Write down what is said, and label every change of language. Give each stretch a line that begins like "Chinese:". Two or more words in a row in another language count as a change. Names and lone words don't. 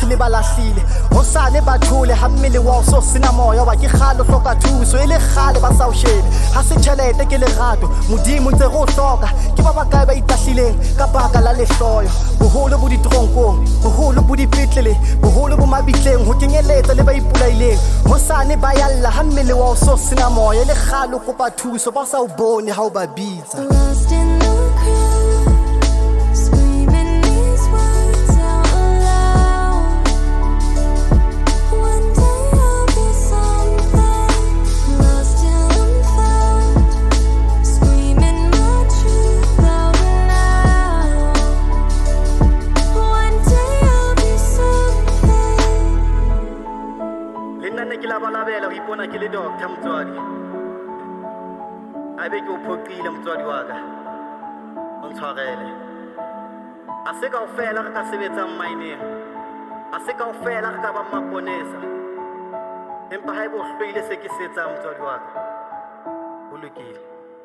Southern Sotho: le balahlile ho sane bathole ha mmele wa o so sena moya wa ke galo hloka thuso e le gale ba sa o shebe ha se tšhelete ke lerato modimo ntse go hloka ke ba bakae ba itahlileng ka baka la lehloyo boholo bo ditoronkong boholo bo dipetlele boholo bo mabitleng ho kenyeletsa le ba ipolaileng ho sane ba yalla ha mmele wa o so sena moya le galo kopa thuso ba sa o bone ha o ba bitsa.
English: Lost in the crowd, screaming these words out loud. One day I'll be something, lost till I'm found, screaming my truth out loud. One day I'll be something.
Southern Sotho: Le nna ne ke labalabela ho ipona ke le doctor motswadi a be ke o phoqile motswadi wa ka o ntshwarele a se kaofela re ka sebetsang maineng a se kaofela re ka ba maponesa empa ha e bo hlwele se ke se etsang motswadi wa ka ho lokile.